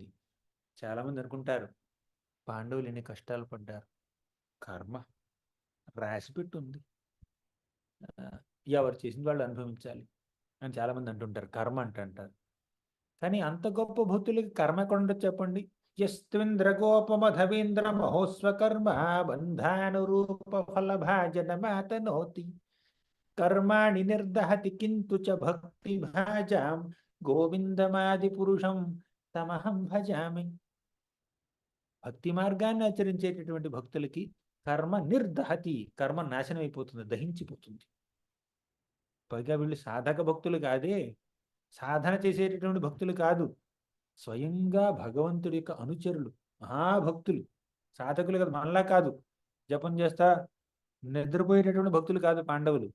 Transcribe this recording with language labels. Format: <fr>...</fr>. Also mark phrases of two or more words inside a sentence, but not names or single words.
<te>చాలా మంది అనుకుంటారు పాండవులు ఎన్ని కష్టాలు పడ్డారు, కర్మ రాసిపెట్టుంది, ఎవరు చేసింది వాళ్ళు అనుభవించాలి అని చాలా మంది అంటుంటారు, కర్మ అంటారు. కానీ అంత గొప్ప భక్తులకి కర్మ ఎక్కడ ఉండదు చెప్పండి?</te> <sa>యస్త్వింద్రగోపమధవీంద్ర మహోస్వకర్మ బంధానురూప ఫలభాజనమాతనోతి కర్మాణి నిర్దహతి కింతు చ భక్తి భాజాం గోవిందమాది పురుషం తమహం భజామి.</sa> <te>భక్తి మార్గాన్ని ఆచరించేటటువంటి భక్తులకి కర్మ నిర్దహతి, కర్మ నాశనం అయిపోతుంది, దహించిపోతుంది. పైగా వీళ్ళు సాధక భక్తులు కాదే, సాధన చేసేటటువంటి భక్తులు కాదు, స్వయంగా భగవంతుడి యొక్క అనుచరులు, మహాభక్తులు, సాధకులు కదా, మనలా కాదు జపం చేస్తా నిద్రపోయేటటువంటి భక్తులు కాదు పాండవులు.</te>